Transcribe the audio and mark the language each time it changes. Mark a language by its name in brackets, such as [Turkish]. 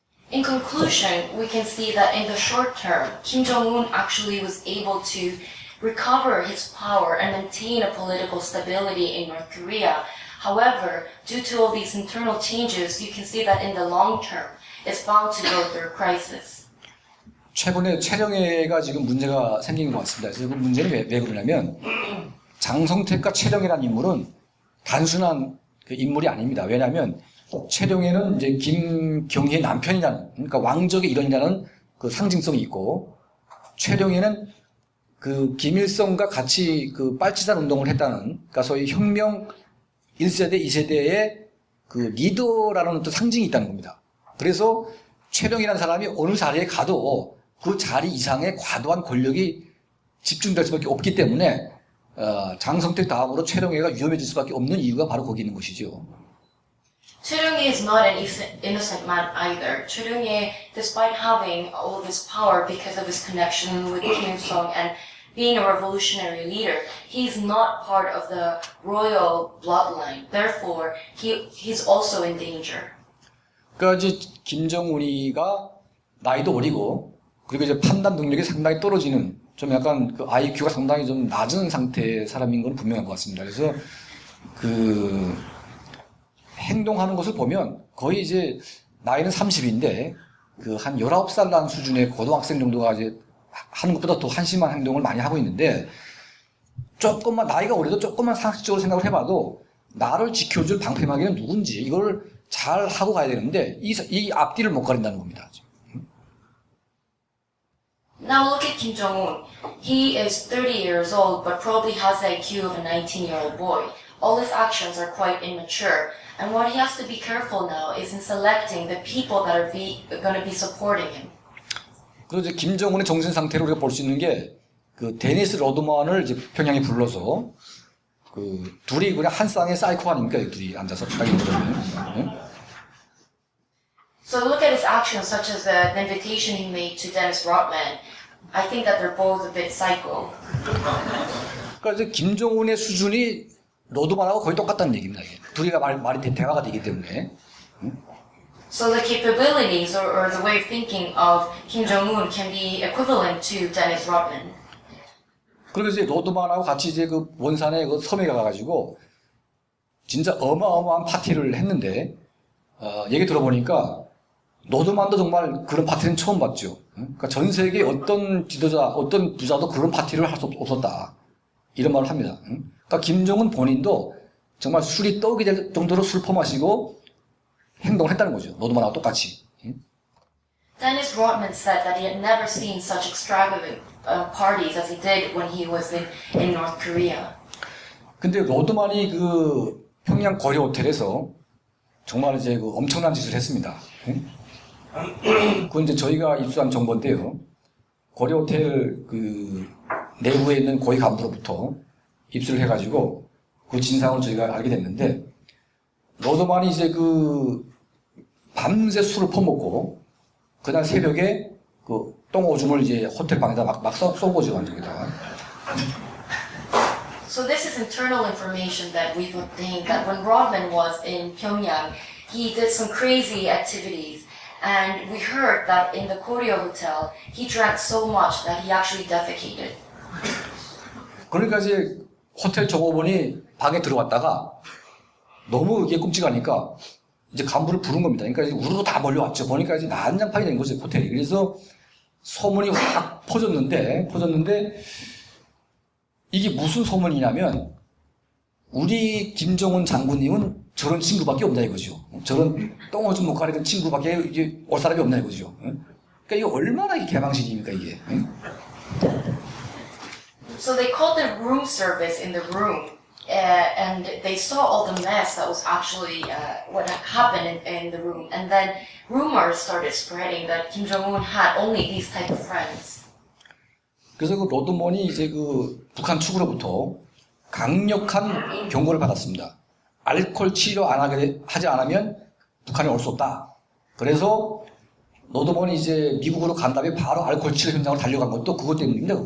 [English] In conclusion, we can see that in the short term, Kim Jong-un actually was able to recover his power and maintain a political stability in North Korea. However, due to all these internal changes, you can see that in the long term, it's bound to go through a crisis. [Korean] 최근에 최령해가 지금 문제가 생긴 것 같습니다. 그래서 그 문제는 왜 그러냐면 장성택과 최령해라는 인물은 단순한 그 인물이 아닙니다. 왜냐하면 최령해는 이제 김경희의 남편이라는, 그러니까 왕족의 일원이라는 그 상징성이 있고, 최령해는 그 김일성과 같이 그 빨치산 운동을 했다는, 그러니까 소위 혁명 1세대, 2세대의 그 리더라는 어떤 상징이 있다는 겁니다. 그래서 최령해라는 사람이 어느 자리에 가도 그 자리 이상의 과도한 권력이 집중될 수밖에 없기 때문에 장성택 다음으로 최령해가 위험해질 수밖에 없는 이유가 바로 거기 있는 것이죠. [English] Choi Ryong-hae is not an innocent man either. Choi Ryong-hae, despite having all this power because of his connection with Kim Il-sung and being a revolutionary leader, he's not part of the royal bloodline. Therefore, he's also in danger. [Korean] 그러니까 이제 김정은이가 나이도 어리고 그리고 이제 판단 능력이 상당히 떨어지는 좀 약간 그 IQ가 상당히 좀 낮은 상태의 사람인 건 분명한 것 같습니다. 그래서 그 행동하는 것을 보면 거의 이제 나이는 30인데 그 한 19살 난 수준의 고등학생 정도가 이제 하는 것보다 더 한심한 행동을 많이 하고 있는데 조금만 나이가 어려도 조금만 상식적으로 생각을 해봐도 나를 지켜줄 방패막이는 누군지 이걸 잘 하고 가야 되는데 이 앞뒤를 못 가린다는 겁니다. [English] Now look at Kim Jong-un. He is 30 years old, but probably has the IQ of a 19-year-old boy. All his actions are quite immature. And what he has to be careful now is in selecting the people that are going to be supporting him. [Korean] 그리고 이제 김정은의 정신 상태로 우리가 볼 수 있는 게 그 데니스 로드만을 이제 평양에 불러서 그 둘이 그냥 한 쌍의 사이코 아닙니까? 둘이 앉아서 딱 이러면. [English] So look at his actions, such as the invitation he made to Dennis Rodman. I think that they're both a bit psycho. [Korean] 그러니까 이제 김정은의 수준이 로드만하고 거의 똑같다는 얘기입니다. 이게. 둘이가 말이 대화가 되기 때문에. [English] So the capabilities or the way of thinking of Kim Jong-un can be equivalent to Dennis Rodman. [Korean] 그리고 이제 로드만하고 같이 이제 그 원산에 그 섬에 가가지고 진짜 어마어마한 파티를 했는데 얘기 들어보니까 로드만도 정말 그런 파티는 처음 봤죠. 그러니까 전 세계 어떤 지도자, 어떤 부자도 그런 파티를 할 수 없었다. 이런 말을 합니다. 그러니까 김정은 본인도 정말 술이 떡이 될 정도로 술 퍼마시고 행동을 했다는 거죠. 로드만하고 똑같이. [English] Dennis Rodman said that he had never seen such extravagant parties as he did when he was in North Korea. [Korean] 근데 로드만이 그 평양 거리 호텔에서 정말 이제 그 엄청난 짓을 했습니다. 그건 이제 저희가 입수한 정보인데요. 거리 호텔 그 내부에 있는 고위 간부로부터 입수를 해가지고 그 진상을 저희가 알게 됐는데 로드만이 이제 그 밤새 술을 퍼먹고 그날 새벽에 그 똥오줌을 이제 호텔 방에다 막 쏜 거죠, 완전히다가. [English] So this is internal information that we've obtained that when Rodman was in Pyongyang, he did some crazy activities. And we heard that in the Koryo Hotel, he drank so much that he actually defecated. [Korean] 그러니까 이제 호텔 종업원이 방에 들어왔다가 너무 이게 끔찍하니까 이제 간부를 부른 겁니다. 그러니까 이제 우르르 다 몰려왔죠. 보니까 이제 난장판이 된 거죠, 호텔이. 그래서 소문이 확 퍼졌는데 이게 무슨 소문이냐면 우리 김정은 장군님은 저런 친구밖에 없다 이거죠. 저런 똥오줌 못 가리던 친구밖에 이제 올 사람이 없나 이거죠. 그러니까 이게 얼마나 이게 개망신입니까 이게. [English] So they called the room service in the room, and they saw all the mess that was actually what happened in the room. And then rumors started spreading that Kim Jong-un had only these type of friends. [Korean] 그래서 그 로드먼이 이제 그 북한 측으로부터 강력한 경고를 받았습니다. 알코올 치료 하지 않으면 북한에 올 수 없다. 그래서 로드먼이 이제 미국으로 간 다음에 바로 알코올 치료 현장으로 달려간 것도 그것 때문입니다.